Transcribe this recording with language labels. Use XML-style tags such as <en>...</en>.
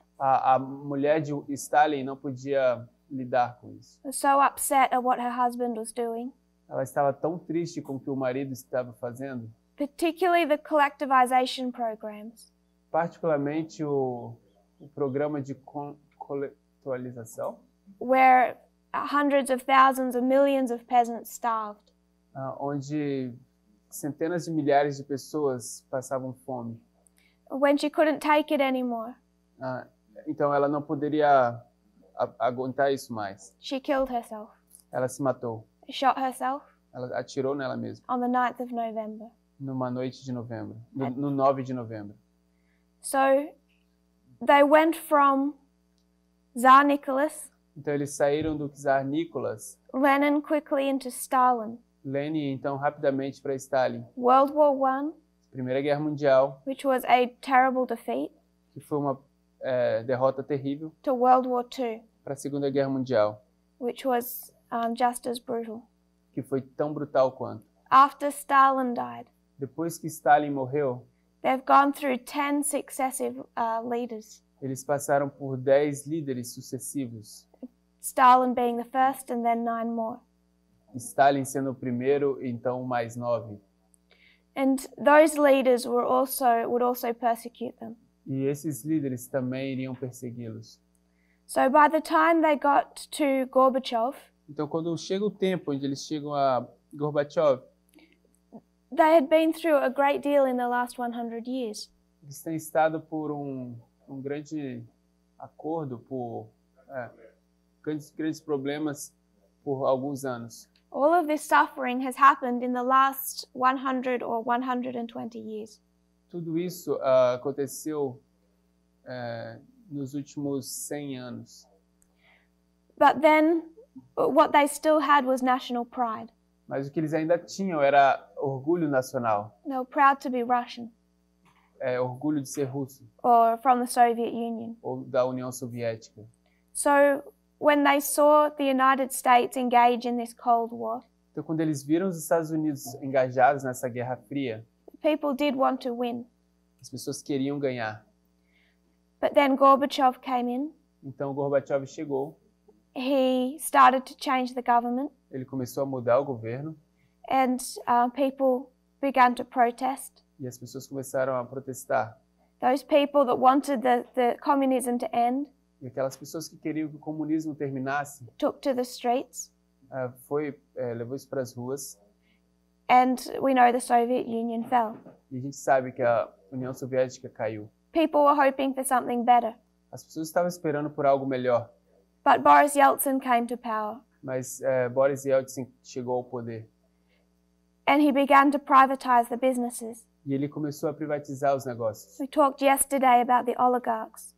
<pt>A mulher de Stalin não podia lidar com isso.</pt> <en>Was so upset at what her husband was doing.</en> <pt>Ela estava tão triste com o que o marido estava fazendo.</pt> <en>Particularly the collectivization programs.</en> <pt>Particularmente o programa de coletualização.</pt> <en>Where hundreds of thousands of millions of peasants starved.</en> <pt>Onde centenas de milhares de pessoas passavam fome.</pt> <en>When she couldn't take it anymore.</en> <pt>Então ela não poderia aguentar isso mais.</pt> <en>She killed herself.</en> <pt>Ela se matou.</pt> <en>Shot herself.</en> <pt>Ela atirou nela mesma.</pt> <en>On the 9th of November.</en> <pt>Numa noite de novembro, no 9 de novembro.</pt> <en>So they went from Tsar Nicholas.</en> <pt>Então eles saíram do Tsar Nicholas.</pt> <en>Lenin quickly into Stalin.</en> <pt>Lenin então rapidamente para Stalin.</pt> <en>World War I.</en> <pt>Primeira Guerra Mundial.</pt> <en>Which was a terrible defeat.</en> <pt>Que foi uma derrota terrível.</pt> <en>To World War II.</en> <pt>Para a Segunda Guerra Mundial.</pt> <en>Which was just as brutal.</en> <pt>Que foi tão brutal quanto.</pt> <en>After Stalin died.</en> <pt>Depois que Stalin morreu,</pt> <en>they've gone through 10 successive leaders.</en> <pt>Eles passaram por 10 líderes sucessivos.</pt> <en>Stalin being the first and then 9 more.</en> <pt>Stalin sendo o primeiro e então mais 9.</pt> <en>And those leaders would also persecute them.</en> <pt>E esses líderes também iriam persegui-los.</pt> <en>So by the time they got to Gorbachev,</en> <pt>então quando chega o tempo onde eles chegam a Gorbachev,</pt> <en>they had been through a great deal in the last 100 years.</en> <pt>Eles têm estado por um grande acordo, por grandes problemas por alguns anos.</pt> <en>All of this suffering has happened in the last 100 or 120 years.</en> <pt>Tudo isso aconteceu nos últimos 100 anos.</pt> <en>But then what they still had was national pride.</en> <pt>Mas o que eles ainda tinham era orgulho nacional.</pt> <en>They were proud to be Russian.</en> <pt>Orgulho de ser russo.</pt> <en>Or from the Soviet Union.</en> <pt>Ou da União Soviética.</pt> <en>So when they saw the United States engage in this Cold War,</en> <pt>então quando eles viram os Estados Unidos engajados nessa Guerra Fria,</pt> <en>people did want to win.</en> <pt>As pessoas queriam ganhar.</pt> <en>But then Gorbachev came in.</en> <pt>Então Gorbachev chegou.</pt> <en>He started to change the government.</en> <pt>Ele começou a mudar o governo.</pt> <en>And people began to protest.</en> <pt>E as pessoas começaram a protestar.</pt> <en>Those people that wanted the communism to end.</en> <pt>E aquelas pessoas que queriam que o comunismo terminasse.</pt> <en>Took to the streets.</en> <pt>Levou isso para as ruas.</pt> <en>And we know the Soviet Union fell.</en> <pt>E a gente sabe que a União Soviética caiu.</pt> <en>People were hoping for something better.</en> <pt>As pessoas estavam esperando por algo melhor.</pt> <en>But Boris Yeltsin came to power.</en> <pt>Mas Boris Yeltsin chegou ao poder.</pt> <en>And he began to privatize the businesses.</en> <pt>E ele começou a privatizar os negócios.</pt> <en>We talked yesterday about the oligarchs.</en>